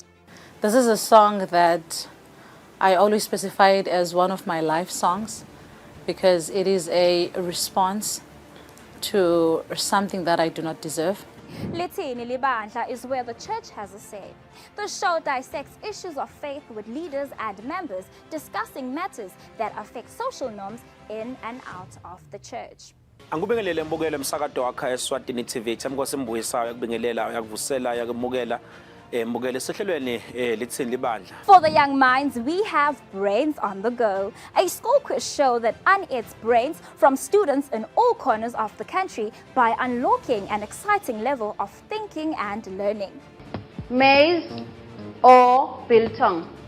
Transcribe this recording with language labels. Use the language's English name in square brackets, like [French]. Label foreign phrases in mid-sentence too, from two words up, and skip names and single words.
[English] This is a song that I always specify it as one of my life songs because it is a response to something that I do not deserve. Lithini Libandla is where the church has a say. The show dissects issues of faith with leaders and members discussing matters that affect social norms in and out of the church. [Swati] Angibingelele mbukele umsakazo wakha Eswatini TV thami kwasembuyisayo yakubingelela yakuvusela yakumukela mbukele sehlelweni lithini libandla. [English] For the young minds, we have Brains on the Go, a school quiz show that unearths brains from students in all corners of the country by unlocking an exciting level of thinking and learning. Maize or biltong?